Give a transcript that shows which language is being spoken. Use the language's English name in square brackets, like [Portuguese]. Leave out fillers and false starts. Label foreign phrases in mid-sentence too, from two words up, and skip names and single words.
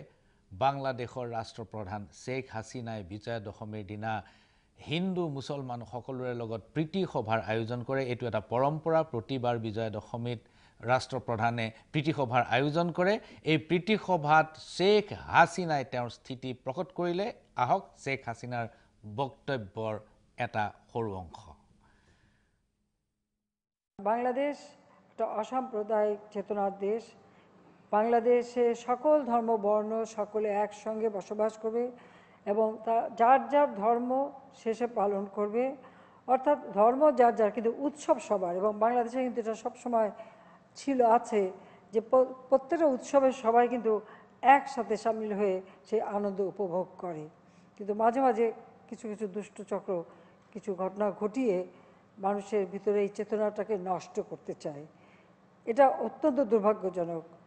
[Assamese] বাংলাদেশৰ ৰাষ্ট্ৰপ্ৰধান শ্বেখ হাছিনাই বিজয়া দশমীৰ দিনা হিন্দু মুছলমান সকলোৰে লগত প্ৰীতি সভাৰ আয়োজন কৰে এইটো এটা পৰম্পৰা প্ৰতিবাৰ বিজয়া দশমীত ৰাষ্ট্ৰপ্ৰধানে প্ৰীতি সভাৰ আয়োজন কৰে এই প্ৰীতি সভাত শ্বেখ হাছিনাই তেওঁৰ স্থিতি প্ৰকট কৰিলে আহক শ্বেখ হাছিনাৰ বক্তব্যৰ এটা সৰু অংশ [Bangla] বাংলাদেশ একটা অসাম্প্রদায়িক চেতনার দেশ বাংলাদেশে সকল ধর্ম বর্ণ সকলে একসঙ্গে বসবাস করবে এবং যার যার ধর্ম শেষে পালন করবে অর্থাৎ ধর্ম যার যার কিন্তু উৎসব সবার এবং বাংলাদেশে কিন্তু এটা সবসময় ছিল আছে যে প্রত্যেকটা উৎসবে সবাই কিন্তু একসাথে সামিল হয়ে সেই আনন্দ উপভোগ করে কিন্তু মাঝে মাঝে কিছু কিছু দুষ্ট চক্র কিছু ঘটনা ঘটিয়ে মানুষের ভিতরে এই চেতনাটাকে নষ্ট করতে চায় এটা অত্যন্ত দুর্ভাগ্যজনক